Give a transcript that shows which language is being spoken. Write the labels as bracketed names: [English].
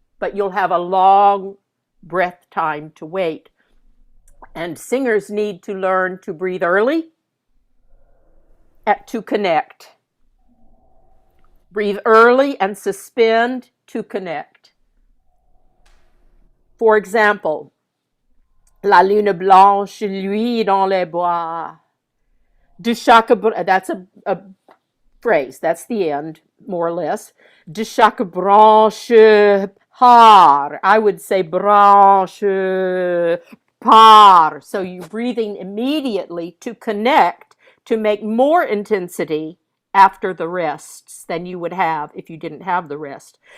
[English] But you'll have a long breath time to wait. And singers need to learn to breathe early to connect. Breathe early and suspend to connect. For example, [French] La Lune Blanche luit dans les bois. De chaque, [English] that's a phrase, that's the end, more or less. [French] De chaque branche part. [English] I would say [French] branche part. [English] So you're breathing immediately to connect, to make more intensity after the rests than you would have if you didn't have the rest.